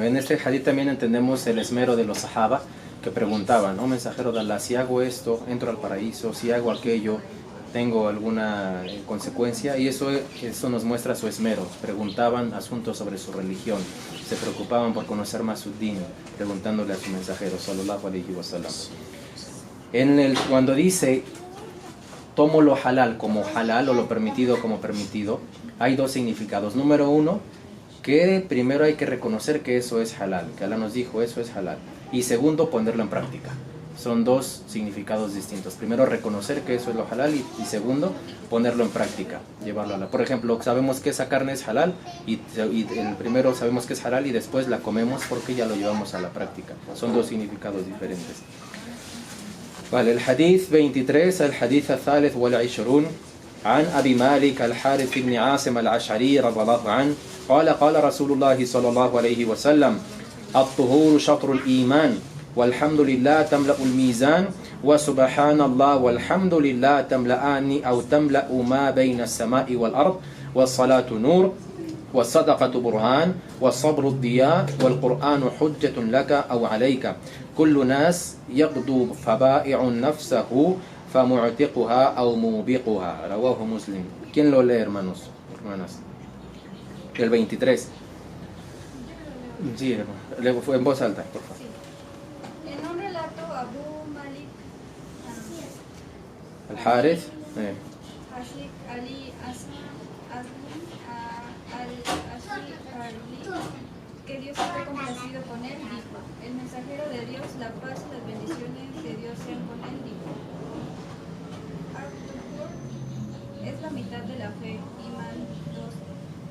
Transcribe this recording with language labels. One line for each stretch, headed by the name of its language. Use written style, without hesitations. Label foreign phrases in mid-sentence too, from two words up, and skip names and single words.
Spanish: En este hadith también entendemos el esmero de los sahaba que preguntaban: mensajero de Allah, si hago esto, entro al paraíso; si hago aquello, tengo alguna consecuencia. Y eso nos muestra su esmero. Preguntaban asuntos sobre su religión, se preocupaban por conocer más su din, preguntándole a su mensajero
Arabic: صلى الله عليه وسلم.
Spanish: Cuando dice tomo lo halal como halal o lo permitido como permitido, hay 2 significados. Número 1, que primero hay que reconocer que eso es halal, que Allah nos dijo eso es halal, y segundo, ponerlo en práctica. Son 2 significados distintos. Primero, reconocer que eso es lo halal, y segundo, ponerlo en práctica, llevarlo a la. Por ejemplo, sabemos que esa carne es halal y el primero sabemos que es halal y después la comemos porque ya lo llevamos a la práctica. Son 2 significados diferentes. Vale, el hadith 23, el hadith
Arabic: الثالث والعشرون عن أبي مالك الحارث بن عاصم الأشعري رضي الله عنه قال قال رسول الله صلى الله عليه وسلم الطهور شطر الإيمان والحمد لله تملأ الميزان وسبحان الله والحمد لله تملأان أو تملأ ما بين السماء والأرض والصلاة نور والصدقة برهان والصبر الضياء والقرآن حجة لك أو عليك كل ناس يغدو فبائع نفسه فمعتقها أو موبقها. رواه مسلم.
Spanish: ¿Quién lo lee, hermanos? Hermanas. El 23. Sí, en voz alta, por favor. En un relato, Abu Malik Al-Harith Ashik Ali al-Ashari, que Dios esté complacido con él, dijo: el mensajero de Dios, la paz y las bendiciones de Dios sean con él, dijo: Al-Tuhur es la mitad de la fe, Iman 2.